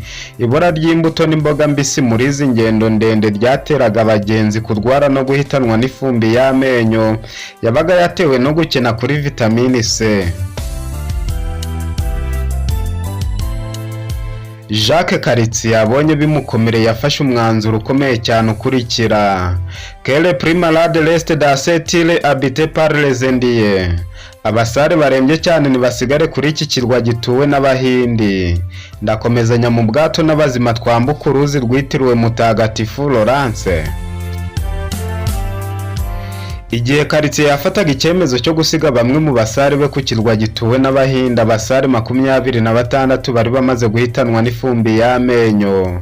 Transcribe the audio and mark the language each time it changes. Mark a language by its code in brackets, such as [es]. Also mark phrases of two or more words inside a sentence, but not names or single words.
[rw] Ibura ry'imbuto n'imboga mbisi muri izi ngendo ndende ryateraga abagenzi kurwara no guhitanwa n'ifumbi y'amenyo yabaga yatewe no gukena kuri vitamini C. Jacques Cartier yabonye bimukomereye yafashe umwanzuro ukomeye cyane ukurikira: [fr] que le plus malade reste dans cette île habitée par les Indiens. [rw] Abasare barembye cyane nibasigare kuri iki kirwa gituwe n'Abahindi. Ndakomezanya mu bwato n'abazima twambuka uruzi rwitiriwe Mutagatifu Laurence. Igihe Cartier yafataga icyemezo cyo gusiga bamwe mu basare be ku kirwa gituwe n'Abahindi, abasare 26 bari bamaze guhitanwa n'ifumbi y'amenyo.